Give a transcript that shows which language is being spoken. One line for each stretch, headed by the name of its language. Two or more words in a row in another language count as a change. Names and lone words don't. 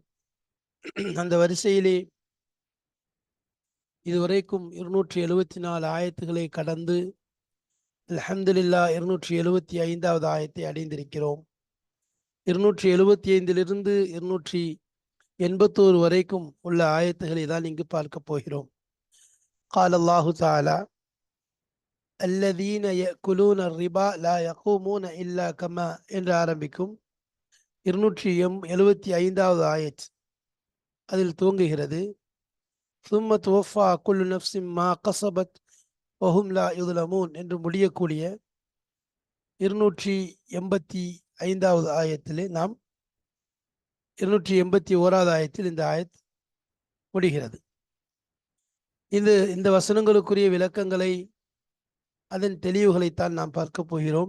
Tamil: அந்த வரிசையிலே இதுவரைக்கும் 274 ஆயத்துகளை கடந்து அல்ஹம்துலில்லாஹ் 275வது ஆயத்தை அடைந்திருக்கிறோம். 275 281 வரைக்கும் உள்ள ஆயத்துகளை தான் இங்கு பார்க்க போகிறோம்.
Arabic: قال الله تعالى: الذين يأكلون الربا لا يقومون إلا كما
Tamil: என்று ஆரம்பிக்கும் 275வது ஆயத் அதில் துவங்குகிறது:
Arabic: ثم توفى كل نفس ما كسبت وهم لا يظلمون
Tamil: என்று முடியக்கூடிய 285வது ஆயத்திலே நாம் 281வது ஆயத்தில் இந்த ஆயத் முடிகிறது. இந்த வசனங்களுக்குரிய விளக்கங்களை, அதன் தெளிவுகளைத்தான் நாம் பார்க்க போகிறோம்.